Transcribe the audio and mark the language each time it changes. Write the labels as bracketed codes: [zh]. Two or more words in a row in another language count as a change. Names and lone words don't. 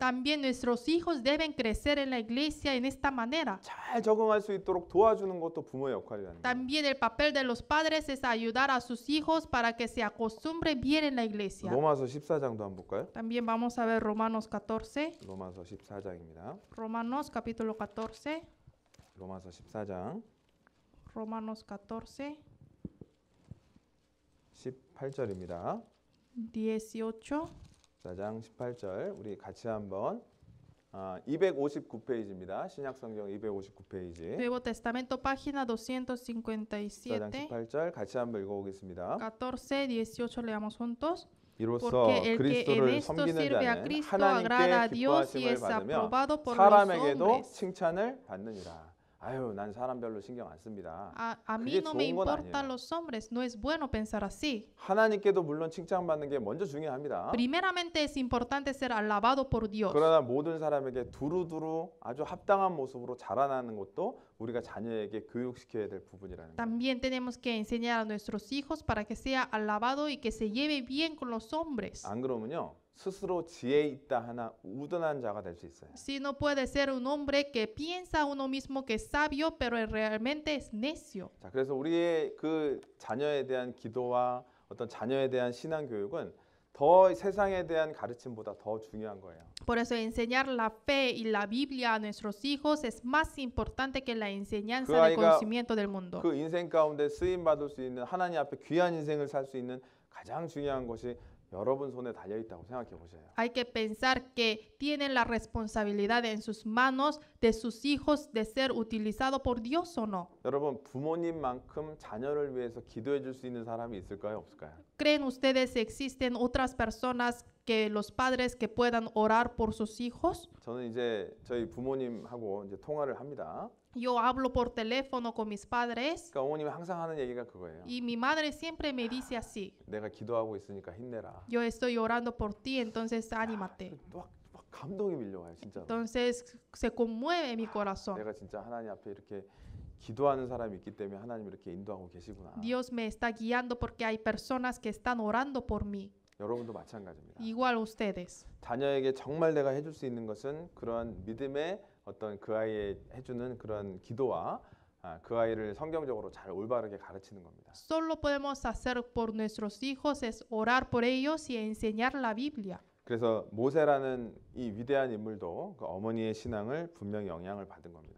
[es] También nuestros hijos deben crecer en la iglesia en esta manera. [ko] 잘 적응할 수 있도록 도와주는 것도 부모의 역할이라는 거예요. [es] También el papel de los padres es ayudar a sus hijos para que se acostumbre bien en la iglesia. [ko] 로마서 14장도 한번 볼까요? [es] También vamos a ver Romanos 14. [ko] 로마서 14장입니다. [es] Romanos capítulo 14. [ko] 로마서 14장 [es] Romanos 14, [ko] 18절입니다. [es] 18. [ko] 14장 18절 우리 같이 한번 259페이지입니다. 신약성경 259페이지. [es] Nuevo Testamento, página [ko] 14장 [es] 257. [ko] 18절 같이 한번 읽어보겠습니다. [es] 14, 18 leamos juntos. [ko] 이로써 [es] Porque el que en [ko] 그리스도를 [es] esto [ko] 섬기는 [es] sirve a [ko] 자는 [es] Cristo agrada a [ko] 하나님께 [es] Dios y [ko] 기뻐하심을 [es] es [ko] 받으며 [es] aprobado por los [ko] 사람에게도 [es] hombres. [ko] 칭찬을 받느니라. 아유, 난 사람 별로 신경 안 씁니다. [es] A mí [ko] 그게 [es] no me [ko] 좋은 건 [es] importan [ko] 아니에요. [es] los hombres, no es bueno pensar así. [ko] 하나님께도 물론 칭찬받는 게 먼저 중요합니다. [es] Primeramente es importante ser alabado por Dios. [ko] 그러나 모든 사람에게 두루두루 아주 합당한 모습으로 자라나는 것도 우리가 자녀에게 교육시켜야 될 부분이라는 거예요. [es] También tenemos que enseñar a nuestros hijos para que sea alabado y que se lleve bien con los hombres. [ko] 안 그러면요 스스로 지혜 있다 하나 우둔한 자가 될 수 있어요. [es] Si no puede ser un hombre que piensa uno mismo que es sabio, pero realmente es necio. [ko] 자, 그래서 우리의 그 자녀에 대한 기도와 어떤 자녀에 대한 신앙 교육은 더 세상에 대한 가르침보다 더 중요한 거예요. [es] Por eso enseñar la fe y la Biblia a nuestros hijos es más importante que la enseñanza del conocimiento del mundo. [ko] 그 인생 가운데 쓰임 받을 수 있는 하나님 앞에 귀한 인생을 살 수 있는 가장 중요한 것이 여러분 손에 달려 있다고 생각해 보세요. [es] Hay que pensar que tienen la responsabilidad en sus manos de sus hijos de ser utilizado por Dios o no. [ko] 여러분 부모님만큼 자녀를 위해서 기도해 줄 수 있는 사람이 있을까요, 없을까요? [es] ¿Creen ustedes que existen otras personas que los padres que puedan orar por sus hijos? [ko] 저는 이제 저희 부모님하고 이제 통화를 합니다. [es] Yo hablo por teléfono con mis padres [ko] 그러니까 어머님이 항상 하는 얘기가 그거예요. [es] y mi madre siempre me dice así: [ko] 내가 기도하고 있으니까 힘내라. [es] yo estoy orando por ti, entonces anímate. [ko] 막 감동이 밀려와요, 진짜. [es] Entonces se conmueve mi corazón. [ko] 내가 진짜 하나님 앞에 이렇게 기도하는 사람이 있기 때문에 하나님 이렇게 인도하고 계시구나. [es] Dios me está guiando porque hay personas que están orando por mí. [ko] 여러분도 마찬가지입니다. [es] Igual ustedes. [ko] 자녀에게 정말 내가 해줄 수 있는 것은 그런 믿음의 어떤 그 아이에 해주는 그런 기도와 그 아이를 성경적으로 잘 올바르게 가르치는 겁니다. [es] Solo podemos hacer por nuestros hijos es orar por ellos y enseñar la Biblia. [ko] 그래서 모세라는 이 위대한 인물도 그 어머니의 신앙을 분명히 영향을 받은 겁니다.